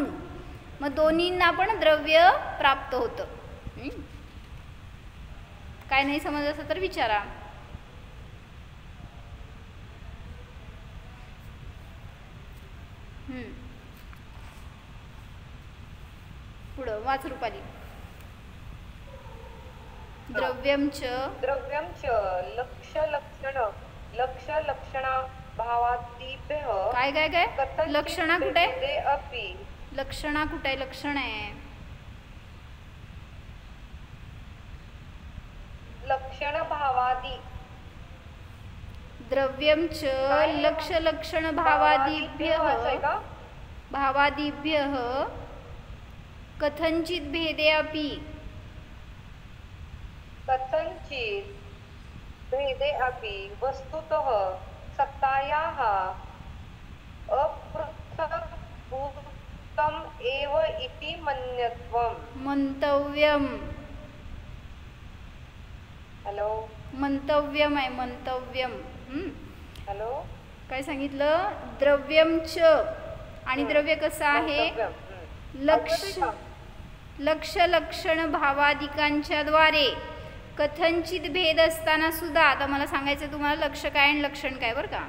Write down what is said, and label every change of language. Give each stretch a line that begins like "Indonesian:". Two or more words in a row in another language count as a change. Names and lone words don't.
Marathi: मग दोन्हींना पण द्रव्य प्राप्त होतं. काय नाही समजलं असं तर विचारा. पुढं वाच रुपाली.
Sanskrit: द्रव्यम च लक्ष लक्षणा भावादिभ्यः
Marathi: काय काय काय लक्षणा कुठे आहे?
Sanskrit: अपि
Marathi: लक्षणा कुठे आहे? लक्षण आहे
Sanskrit: लक्षण भावादी. द्रव्यम च लक्ष लक्षण भावादिभ्यः कथंचित भेदे अपि वस्तुतः सत्तायाः अपृथक्भूतम् एव इति मंतव्यम.
Marathi: हॅलो मंतव्यम आहे मंतव्यम. हॅलो काय सांगितलं?
Sanskrit: द्रव्यम च
Marathi: आणि द्रव्य कसं आहे? लक्ष लक्षण भावादिकांच्या द्वारे कथंचित भेद असताना सुद्धा, आता मला सांगायचं तुम्हाला लक्ष काय आणि लक्षण काय बरं का.